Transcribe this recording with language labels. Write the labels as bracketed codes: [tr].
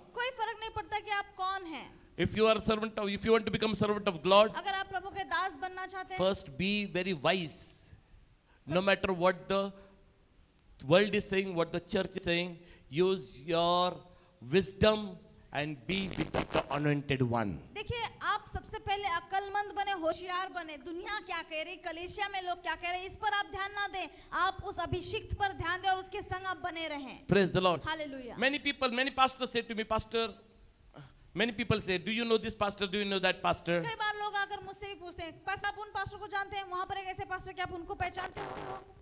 [hi] कोई फर्क नहीं पड़ता कि आप कौन हैं. [en] if you want to become a servant of God, [hi] अगर आप प्रभु के दास बनना चाहते हैं, [en] first be very wise. No matter what the world is saying, what the church is saying, use your wisdom and be with the anointed one. [hi] देखिए आप सबसे पहले अक्लमंद बने, होशियार बने. दुनिया क्या कह रही, कलीसिया में लोग क्या कह रहे हैं, इस पर आप ध्यान ना दें. आप उस अभिषिक्त पर ध्यान दें और उसके संग आप बने रहें. [en] Praise the Lord. Hallelujah. Many pastors say to me, Pastor, many people say, do you know this pastor, do you know that pastor? [hi] कई बार लोग आकर मुझसे भी पूछते हैं, पास्टर आप उन पास्टर को जानते हैं, वहां पर एक ऐसे पास्टर, क्या आप उनको पहचानते हो?